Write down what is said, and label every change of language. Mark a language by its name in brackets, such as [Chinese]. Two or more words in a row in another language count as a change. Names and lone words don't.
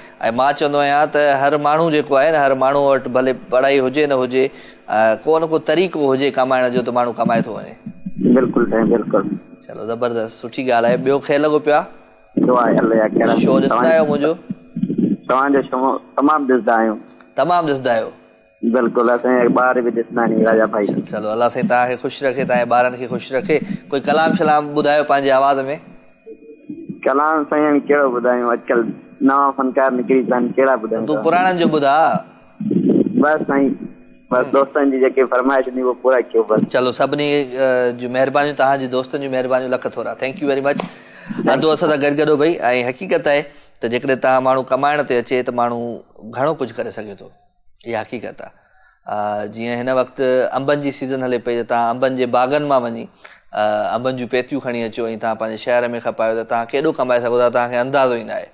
[Sindhi] ऐं मां चवंदो आहियां त हर माण्हू जेको आहे न, हर माण्हू वटि भले पढ़ाई हुजे न हुजे, को न को तरीक़ो हुजे कमाइण जो, त माण्हू कमाए थो वञे। बिल्कुलु साईं बिल्कुलु। चलो ज़बरदस्त, सुठी ॻाल्हि आहे। ॿियो खे लॻो पिया? शो ॾिसंदा आहियो मुंहिंजो? तव्हांजो शो तमामु ॾिसंदा आहियूं। तमामु ॾिसंदा आहियो? बिल्कुलु, असांजे ॿार बि ॾिसंदा आहिनि राजा भाई। चलो अल्लाह साईं तव्हांखे ख़ुशि रखे, तव्हांजे ॿारनि खे ख़ुशि रखे। कोई कलाम शलाम ॿुधायो पंहिंजे आवाज़ में। कलाम साईं कहिड़ो ॿुधायूं, अॼुकल्ह नवां फनकार निकिरी पिया आहिनि, कहिड़ा ॿुधायूं? तूं पुराणनि जो ॿुधा। बस साईं, बस दोस्तनि जी जेके फरमाइश नी वो पूरा कयो बस। चलो सभिनी जी महिरबानी, तव्हांजी दोस्तनि जी महिरबानी, लख थोरा। [English] Thank you very much. [Sindhi] अधु असां सां गॾु भाई। ऐं हक़ीक़त आहे त जेकॾहिं तव्हां माण्हू कमाइण ते अचे त माण्हू घणो कुझु करे सघे थो। इहा हक़ीक़त आहे। जीअं हिन वक़्तु अंबनि जी सीज़न हले पई, त तव्हां अंबनि जे बाग़नि मां वञी अंबनि जूं पेतियूं खणी अचो ऐं तव्हां पंहिंजे शहर में खपायो त तव्हां केॾो कमाए सघो था, तव्हांखे अंदाज़ो ई न आहे।